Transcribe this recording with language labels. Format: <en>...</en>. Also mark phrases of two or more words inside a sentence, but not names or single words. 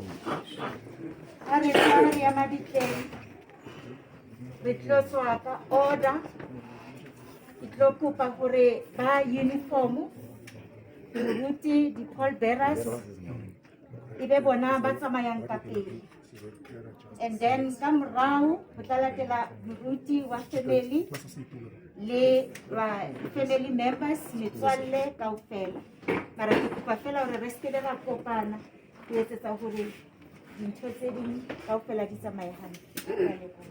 <st>Sorry, re tlo swapa order, ke tlo kopa gore ba uniform, moruti, di-</st> <en>pall bearers,</en> <st>ebe bona ba tsamayang ka pele.</st> <en>And then</en> <st>ka morao ho tla latela moruti wa family le</st> <en>family members,</en> <st>metswalle kaofela. Mara ke kopa fela hore re se ra kopana ho etsetsa hore dintho tse ding kaofela di tsamaye hantle.</st>